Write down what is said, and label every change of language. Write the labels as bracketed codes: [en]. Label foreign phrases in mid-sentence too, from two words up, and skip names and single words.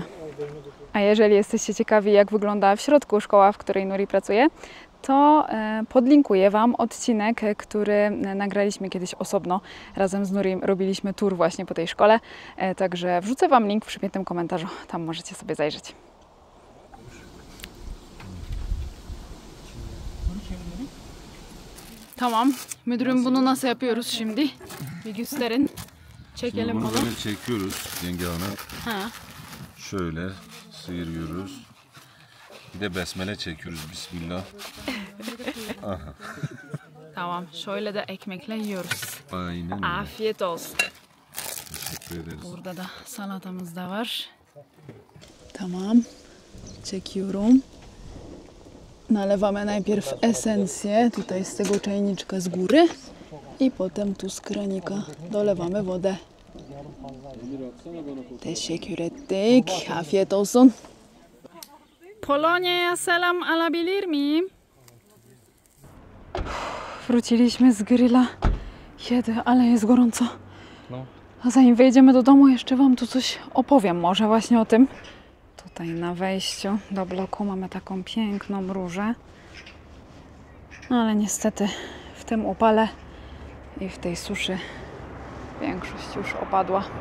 [pl] A jeżeli jesteście ciekawi, jak wygląda w środku szkoła, w której Nuri pracuje, to podlinkuję Wam odcinek, który nagraliśmy kiedyś osobno. Razem z Nurim robiliśmy tour właśnie po tej szkole. Także wrzucę Wam link w przypiętym komentarzu. Tam możecie sobie zajrzeć. [tr] Tamam. Müdürüm bunu nasıl yapıyoruz şimdi? Bir gösterin. Çekelim Bunu onu. böyle çekiyoruz yenge hanım. Ha. Şöyle sıyırıyoruz. Bir de besmele çekiyoruz. Bismillah. Tamam. Şöyle de ekmekle yiyoruz. Aynen öyle. Afiyet olsun. Teşekkür ederiz. Burada da salatamız da var. Tamam. Çekiyorum. [pl] Nalewamy najpierw esencję tutaj z tego czajniczka z góry i potem tu z kranika dolewamy wodę. [tr] Teşekkür ettik. Afiyet olsun. Polonia, selam alabilir miyim? [pl] Wróciliśmy z grilla. Jedy, ale jest gorąco. No. A zanim wejdziemy do domu, jeszcze Wam tu coś opowiem może właśnie o tym. Tutaj na wejściu do bloku mamy taką piękną różę. Ale niestety w tym upale i w tej suszy większość już opadła.